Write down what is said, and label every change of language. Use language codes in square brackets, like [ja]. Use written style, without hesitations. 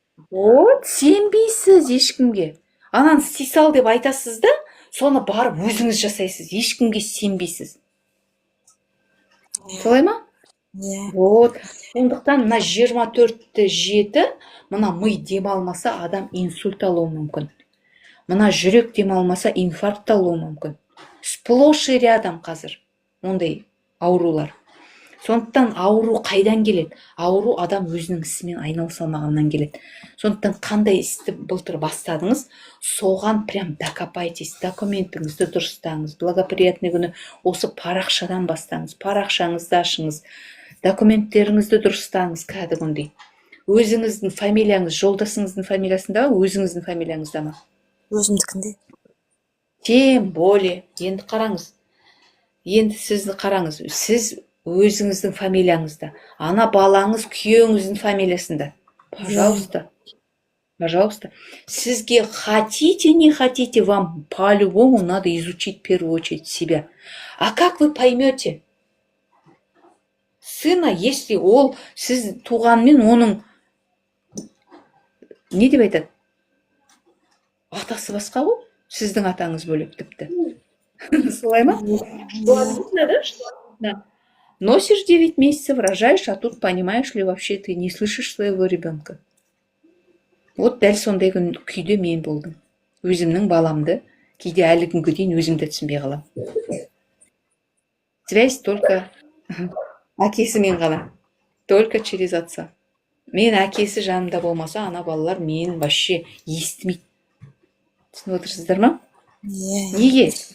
[ru] Вот, [kk] сенбейсіз ешкімге. Ананы істей сал деп айтасыз да, соны барып өзіңіз жасайсыз, ешкімге сенбейсіз. Солай ма? Иә. [ru] Вот. [kk] Сондықтан мына 24-7 мына ми демалмаса адам инсульт алуы мүмкін. Мына жүрек демалмаса инфаркт алуы мүмкін. [ru] Сплошь и рядом [kk] қазір ондай аурулар. Сондықтан ауру қайдан келеді? Ауру адам өзінің ісімен айналыса алмағаннан келеді. Сондықтан қандай істі былтыр бастадыңыз, соған [ru] прям докопайтесь, [kk] документіңізді дұрыстаңыз. [ru] Благоприятный [kk] күні осы парақшадан бастаңыз, парақшаңызды ашыңыз, документтеріңізді дұрыстаңыз кәдімгідей. Өзіңіздің фамилияңыз, жолдасыңыздың фамилиясында ма, өзіңіздің фамилияңызда ма? Өзімдікінде. [ru] Тем более, [kk] енді қараңыз. Енді сізді қараңыз. Сіз өзіңіздің фамилияңызда. Ана балаңыз күйеуіңіздің фамилиясында. [ru] Пожалуйста. Пожалуйста. [kk] Сізге [ru] хотите, не хотите, вам по-любому надо изучить в первую очередь себя. А как вы поймете сына, если [kk] ол сіз туғанмен оның не деп айтады? Атасы басқа ғой, сіздің атаңыз бөлек тіпті. Солай ма? [ru] Да. Носишь 9 месяцев, рожаешь, а тут понимаешь ли вообще ты не слышишь своего ребенка. Вот [kk] дәл сондай күйде мен болдым. Өзімнің баламды кейде әлі күнге дейін өзімді түсінбей қалам. [ru] Связь только [kk] әкесімен ғана. [ru] Только через отца. [kk] Мен әкесі жанымда болмаса, ана балалар мен [ru] вообще [kk] естімейді. Түсініп отырсыздар ма? Неге?